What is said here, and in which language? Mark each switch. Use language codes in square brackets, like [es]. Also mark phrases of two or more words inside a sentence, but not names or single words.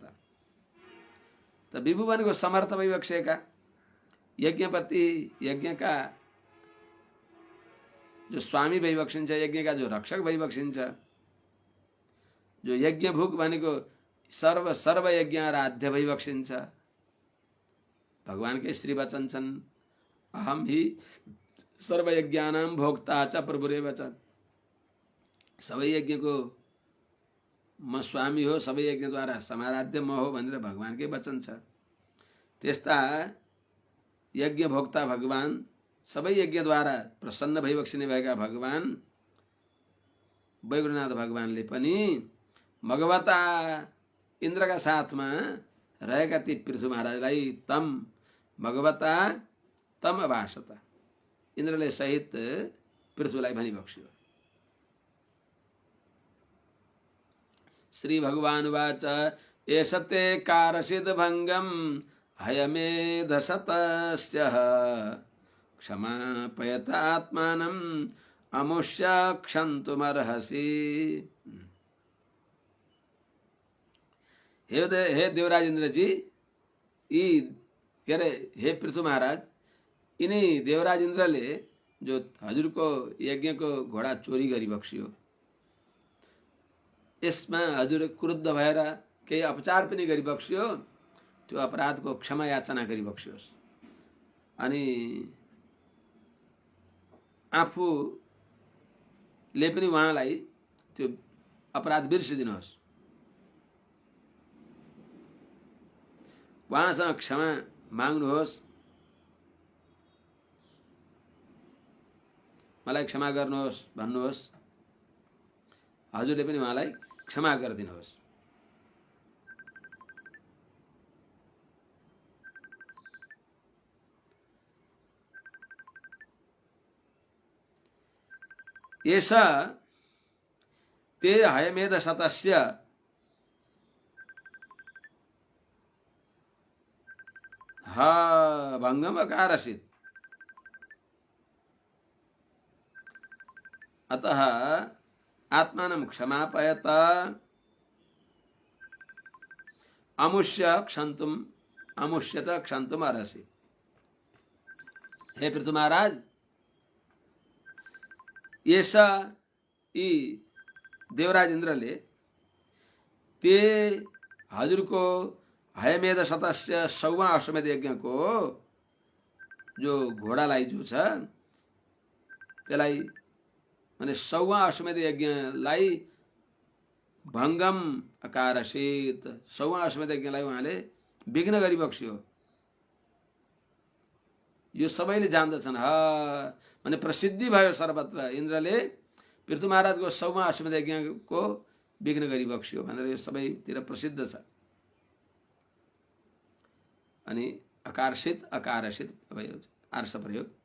[ne] तो विभु भनेको समर्थ भइबक्सेका यज्ञपति यज्ञ का जो स्वामी भइबक्सिन्छ यज्ञ का जो रक्षक भइबक्सिन्छ जो यज्ञभुक् भनेको सर्व सर्व यज्ञ आराध्य भइबक्सिन्छ भगवान के श्री वचन छन् [sa] अहम ही सर्वयज्ञानां भोक्ता च प्रभुरेव च। [ne] सबै यज्ञको म स्वामी हो, सबै यज्ञद्वारा समाराध्य म हो भनेर भगवानकै वचन छ। त्यस्ता यज्ञ भोक्ता भगवान, सबै यज्ञद्वारा प्रसन्न भइबक्सिने भएका भगवान वैकुण्ठनाथ भगवानले पनि भगवता इन्द्रका साथमा रहेका ती पृथु महाराजलाई [sa] तम भगवता तम अभाषत, [ne] इन्द्रले सहित पृथुलाई भनिबक्स्यो। [sa] श्री भगवानुवाच एष ते कारसिद् भङ्गम् हयमेधशतस्य क्षमापयत आत्मानम् अमुष्य क्षन्तुमर्हसि। [ne] हे देवराज इंद्र जी, यी के अरे हे पृथु महाराज, यिनी देवराज इन्द्रले जो हजुरको यज्ञको घोडा चोरी गरिबक्स्यो, यसमा हजुर क्रुद्ध भएर केही अपचार पनि गरिबक्स्यो, त्यो अपराधको क्षमा याचना गरिबक्स्योस् अनि आफूले पनि उहाँलाई त्यो अपराध बिर्सिदिनुहोस्, उहाँसँग क्षमा माग्नुहोस्, मलाई क्षमा गर्नुहोस् भन्नुहोस्, हजुरले पनि उहाँलाई क्षमा गरिदिनुहोस्। [sa] एष ते हयमेधशतस्य भङ्गम अकारसित्, अतः आत्मानं क्षमापयत अमुष्य क्षन्तुम अर्हसि। [ne] हे पृथु महाराज, यस यी देवराज इन्द्रले ते हजुरको [sa] हयमेध शतस्य [ne] 100वां अश्वमेध यज्ञको जो घोडालाई जो छ त्यसलाई माने 100वां अश्वमेध यज्ञलाई [sa] भङ्गम अकारसित [ne] 100वां अश्वमेध यज्ञलाई उहाँले विघ्न गरिबक्स्यो। यो सबैले जान्दछन्, माने प्रसिद्धि भयो सर्वत्र, इन्द्रले पृथु महाराजको 100वां अश्वमेध यज्ञको विघ्न गरिबक्स्यो भनेर यो सबैतिर प्रसिद्ध छ। अनि अकारसित भयो आर्ष प्रयोग।